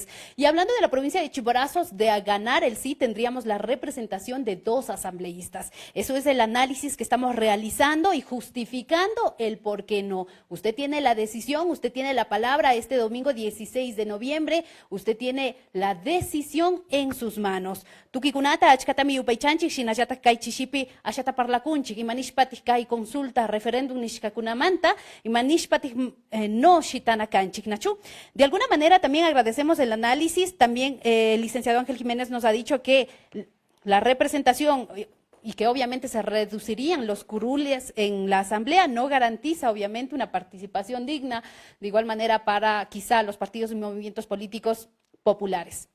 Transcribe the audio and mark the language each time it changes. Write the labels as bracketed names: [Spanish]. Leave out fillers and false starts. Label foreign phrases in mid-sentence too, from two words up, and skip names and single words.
[Spanish] Y hablando de la provincia de Chimborazos, de ganar el sí, tendríamos la representación de 2 asambleístas. Eso es el análisis que estamos realizando y justificando el por qué no. Usted tiene la decisión, usted tiene la palabra este domingo 16 de noviembre, usted tiene la decisión en sus manos. [Quechua] Tukikunata, achkatami upaychanchik, shinayata kai chishipi, ashata parlakunchik, imanishpatik kai consulta, referéndum nishkakunamanta, imanishpatik no shitanakanchik, nachu. [Spanish] De alguna manera también agradecemos el análisis, también el licenciado Ángel Jiménez nos ha dicho que la representación y que obviamente se reducirían los curules en la asamblea, no garantiza obviamente una participación digna, de igual manera para quizá los partidos y movimientos políticos populares.